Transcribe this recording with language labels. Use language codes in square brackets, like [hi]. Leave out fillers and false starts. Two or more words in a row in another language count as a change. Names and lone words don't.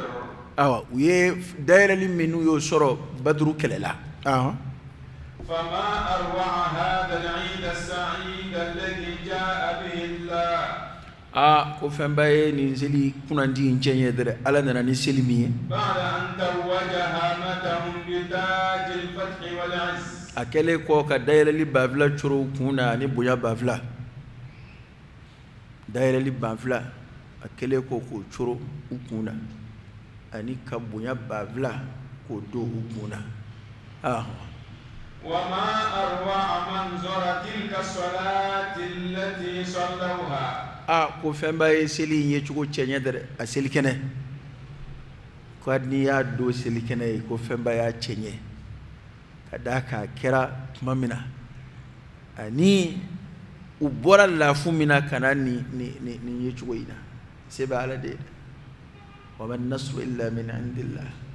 [bm] awa u ye dayɛlɛli minnu y'o sɔrɔ badru kɛlɛ la [ar] فما أروع هذا العيد السعيد الذي جاء به الله [bm] ko fɛn ba ye nin seli kunandi in cɛn ye dɛrɛ ala nana ni seli min ye a kɛlen kɔ ka dayɛlɛli banfila coro kun na ani bonya banfila dayɛlɛli banfila a kɛlen kɔ k'o coro u kun na ani ka bonya banfila k'o don u kun na [ar] وما أروع منظر تلك الصلاة التي صلوها [bm] ko fɛn ba ye seli in ye cogo cɛɲɛ dɛrɛ a seli kɛnɛ ko ni y'a don seli kɛnɛ ye ko fɛn ba y'a cɛɲɛ ka da k'a kɛra tuma min na ani u bɔra lafu min na ka na nin ye cogo in na se bɛ ala de ye [ar] و ما نصر إلا من عند الله